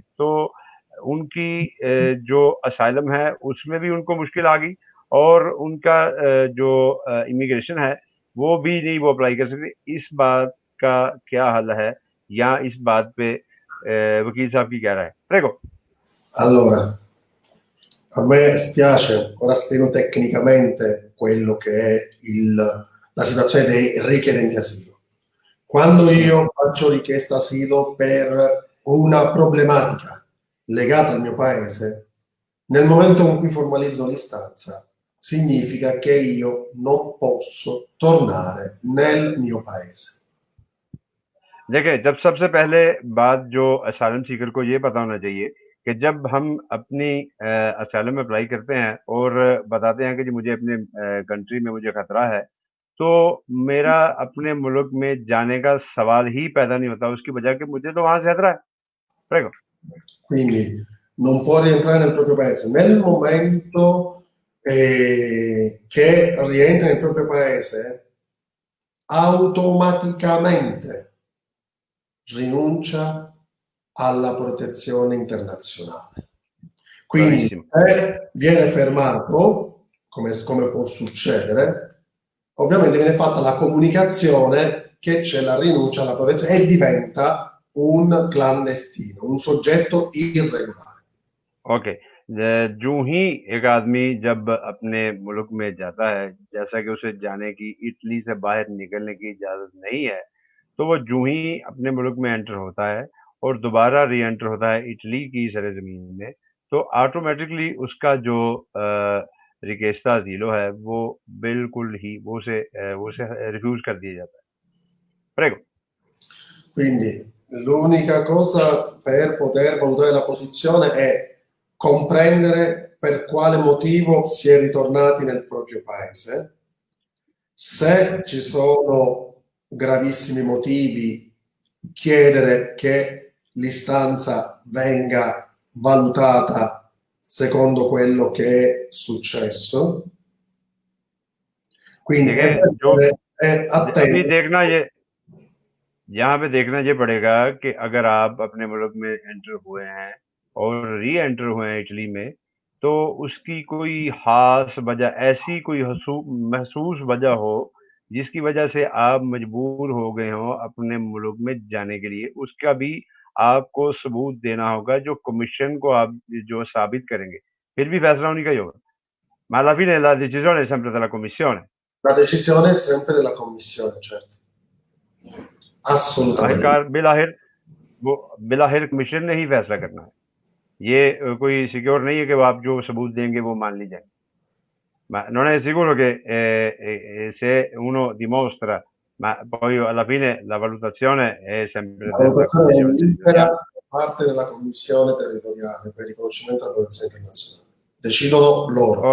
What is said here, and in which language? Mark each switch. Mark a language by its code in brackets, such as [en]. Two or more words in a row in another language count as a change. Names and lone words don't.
[ur] تو ان کی جو اسائلم ہے اس میں بھی ان کو مشکل آ گئی اور ان کا جو امیگریشن ہے وہ بھی نہیں وہ اپلائی کر سکتے. اس بات کا کیا حل ہے یا اس بات پہ وکیل صاحب کی کیا رائے ہے? [it] Prego. Allora, a me spiace, ora spiego tecnicamente quello che è la situazione dei richiedenti asilo. Quando io faccio richiesta asilo per una problematica legata al mio paese, nel momento in cui formalizzo l'istanza, significa che io non posso tornare nel mio paese. [ur] دیکھیے، جب سب سے پہلے بات جو [en] asylum seeker [ur] کو یہ پتا ہونا چاہیے کہ جب ہم اپنی اسائلم میں اپلائی کرتے ہیں اور بتاتے ہیں کہ جی مجھے اپنے کنٹری میں مجھے خطرہ ہے، تو میرا اپنے ملک میں جانے کا سوال ہی پیدا نہیں ہوتا، اس کی وجہ کہ مجھے تو وہاں سے خطرہ ہے. [it] प्रेगो। Quindi non può rientrare nel proprio paese. Nel momento che rientra nel proprio paese, automaticamente rinuncia alla protezione internazionale. Quindi Bravissimo. se viene fermato, come può succedere, ovviamente viene fatta la comunicazione che c'è la rinuncia alla protezione e diventa un clandestino, un soggetto irregolare. [ur] ओके। جو ہی ایک آدمی جب اپنے ملک میں جاتا ہے، جیسا کہ اسے جانے کی، اٹلی سے باہر نکلنے کی اجازت نہیں ہے، تو وہ جو ہی اپنے ملک میں انٹر ہوتا ہے اور دوبارہ ری انٹر ہوتا ہے اٹلی کی سرزمین میں، تو آٹومیٹکلی اس کا جو [it] richiesta asilo [ur] ہے، وہ بالکل ہی وہ اسے ریفیوز کر دیا جاتا ہے. [it] प्रेगो। Quindi l'unica cosa per poter valutare la posizione è comprendere per quale motivo si è ritornati nel proprio paese. Se ci sono gravissimi motivi, chiedere che l'istanza venga valutata secondo quello che è successo. Quindi è [ur] अभी [it] attento. [ur] دیکھنا یہ یہاں پہ دیکھنا یہ پڑے گا کہ اگر آپ اپنے ملک میں انٹر ہوئے ہیں اور ری انٹر ہوئے ہیں اٹلی میں، تو اس کی کوئی خاص وجہ، ایسی کوئی محسوس وجہ ہو جس کی وجہ سے آپ مجبور ہو گئے ہو اپنے ملک میں جانے کے لیے، اس کا بھی آپ کو ثبوت دینا ہوگا، جو کمیشن کو آپ جو ثابت کریں گے، پھر بھی فیصلہ انہیں کا ہی ہوگا. [it] Ma alla fine la decisione è sempre della commissione. La decisione è sempre della commissione, certo. Assolutamente. [ur] آخرکار بالآخر کمیشن نے ہی فیصلہ کرنا ہے. یہ کوئی سیکیور نہیں ہے کہ وہ آپ جو ثبوت دیں گے وہ مان لی جائے. [it] Ma non è sicuro che se uno dimostra, ma poi alla fine la valutazione è sempre La della valutazione è commissione libera territoriale. da parte della commissione territoriale per il riconoscimento della protezione internazionale. Decidono loro.